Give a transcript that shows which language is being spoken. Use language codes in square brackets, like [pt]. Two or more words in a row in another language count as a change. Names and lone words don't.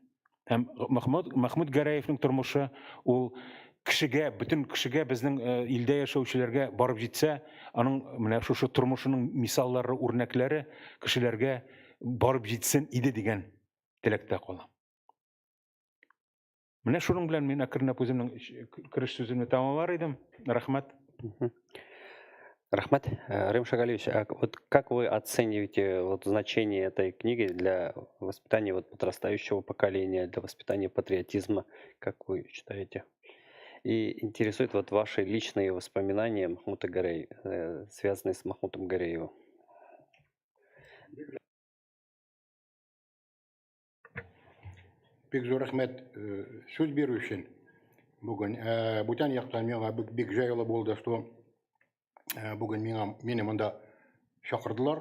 [tt] Һәм Мәхмүд Гәрәевнең тормышы ул кешегә, бөтен кешегә, безнең илдә яшәүчеләргә барып җитсә, аның менә шушы тормышының мисаллары, үрнәкләре кешеләргә барып җитсен иде дигән теләктә калам. Менә шуның белән мин әкренләп үземнең кереш сүземне тәмамлар идем. Рәхмәт. Рахмат. [ru] Рим Шагалевич, вот как вы оцениваете вот значение этой книги для воспитания вот подрастающего поколения, для воспитания патриотизма, как вы считаете? И интересует вот ваши личные воспоминания Махмута Гәрәев, связанные с Махмутом Гәрәевым. [tt] Бик зур рәхмәт сүз бирү өчен. Бүген бүтән яктан миңа бик җайлы булды, что бүген мине монда чакырдылар.